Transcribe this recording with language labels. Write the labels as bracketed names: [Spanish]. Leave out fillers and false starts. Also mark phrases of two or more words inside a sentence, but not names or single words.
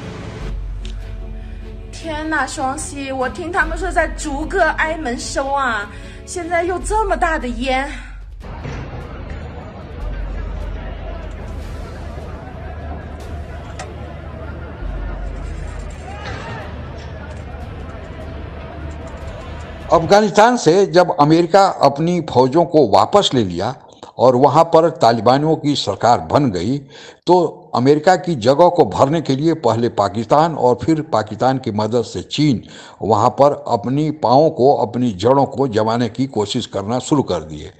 [Chinese] 天哪，双喜，我听他们说在逐个挨门收啊，现在又这么大的烟。 [Hindi] अफगानिस्तान से जब अमेरिका अपनी फौजों को वापस ले लिया और वहां पर तालिबानियों की सरकार बन गई, तो अमेरिका की जगह को भरने के लिए पहले पाकिस्तान और फिर पाकिस्तान की मदद से चीन वहां पर अपनी पाँवों को, अपनी जड़ों को जमाने की कोशिश करना शुरू कर दिए।